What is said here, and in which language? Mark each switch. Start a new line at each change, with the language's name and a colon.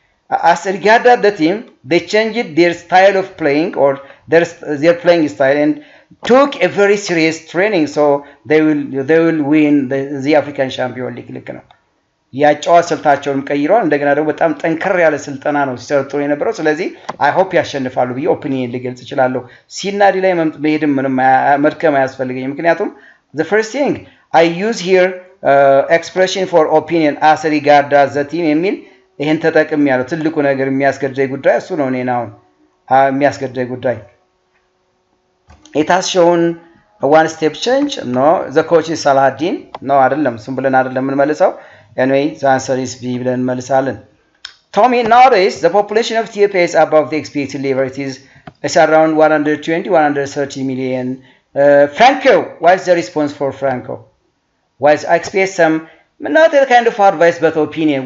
English: As regards the team, they changed their style of playing or their playing style and took a very serious training, so they will win the African Champions League
Amharic: ልክ ነው። ያጫዋት ስልታቸውን ቀይረዋል። እንደገና ደግሞ በጣም ጠንከር ያለ ስልጠና ነው ሲሰጡ የነበረው። ስለዚህ
English: I hope
Amharic: ያሸንፋሉ ብዬ ኦፒኒየን ልገልጽ እችላለሁ። ሲናዲ ላይ መሄድም ምንም መድከም አያስፈልገኝም። ምክንያቱም
English: the first thing I use here expression for opinion as regards the team
Amharic: የሚል ይሄን ተጠቅም ያለው ትልቁ ነገር የሚያስገድደኝ ጉዳይ እሱ ነው። እኔን አሁን የሚያስገድደኝ ጉዳይ
English: It has shown a one step change. No, the coach is Salahaddin. No,
Amharic: አይደለም እሱም ብለን አይደለም የምንመልሰው.
English: Anyway, the answer is B
Amharic: ብለን እንመልሳለን።
English: Tommy, nowadays the population of Ethiopia is above the expected level. It's around 120-130 million. Franco, what is the response for Franco? I expect some, not a kind of advice but opinion.